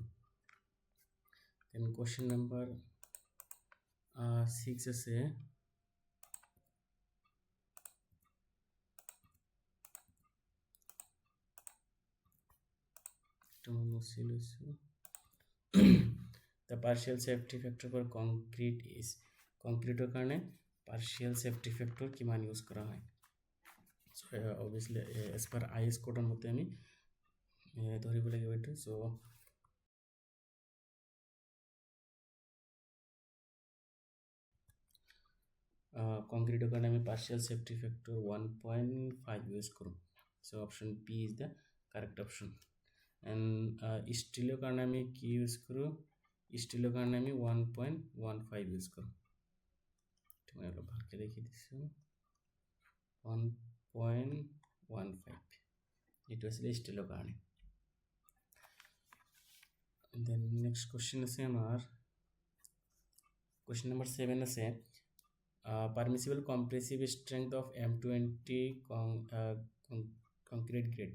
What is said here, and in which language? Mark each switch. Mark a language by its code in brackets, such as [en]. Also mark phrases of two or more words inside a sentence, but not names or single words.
[en] Then question number 6 আছে the partial safety factor for concrete is concrete কাৰণে partial safety factor [as] কিমান ইউজ কৰা হয়। [en] So obviously as per IS code [as] মতে আমি ধৰিব লাগিব এইটো। So concrete কাৰণে আমি [en] partial safety factor [as] 1.5 ইউজ কৰোঁ। [en] So option P is the correct option. [as] And steel কাৰণে আমি কি ইউজ কৰোঁ steel কাৰণে আমি 1.15 ইউজ কৰোঁ। মই অলপ ভালকৈ দেখি দিছোঁ 1.15 এইটো আছিলে ষ্টিলৰ কাৰণে। [en] then next question [as] আছে আমাৰ [en] question number 7 আছে permissible compressive strength of M20 concrete grade.